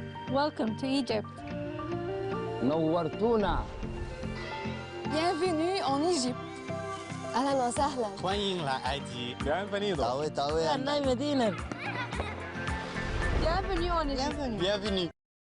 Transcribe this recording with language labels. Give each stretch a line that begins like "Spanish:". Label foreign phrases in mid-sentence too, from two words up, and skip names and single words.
English: Welcome to Egypt.
Arabic: نورتونا.
French: Bienvenue en Égypte.
Arabic: أهلا وسهلا.
Chinese: 欢迎来埃及。
Spanish: Bienvenido.
French: Bienvenue en Égypte. Bienvenue.